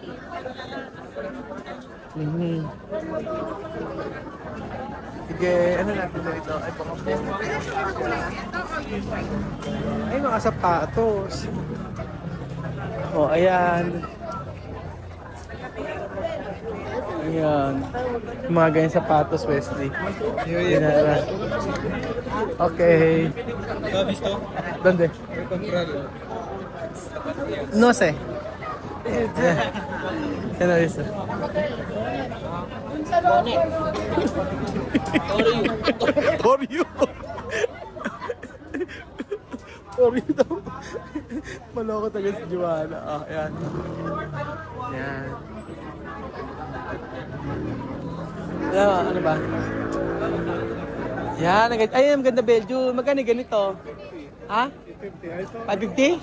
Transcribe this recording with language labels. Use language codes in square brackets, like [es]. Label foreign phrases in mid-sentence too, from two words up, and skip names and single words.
[tl] Sige, ano natin na ito? Ay, baka po. Ay, mga sapatos. Oh, ayan. Ayan. Yung mga ganyan sapatos, Wesley. Ayan. Okay. [es] ¿Dónde? No sé. ¿Qué no dice? [en] For you. For you [tl] daw. Maloko talaga si Joanna. Ah, ayan. Ayan. Ano ba? Yan, ay, ang ganda Belgium. Magkano ganito? Ha? 550?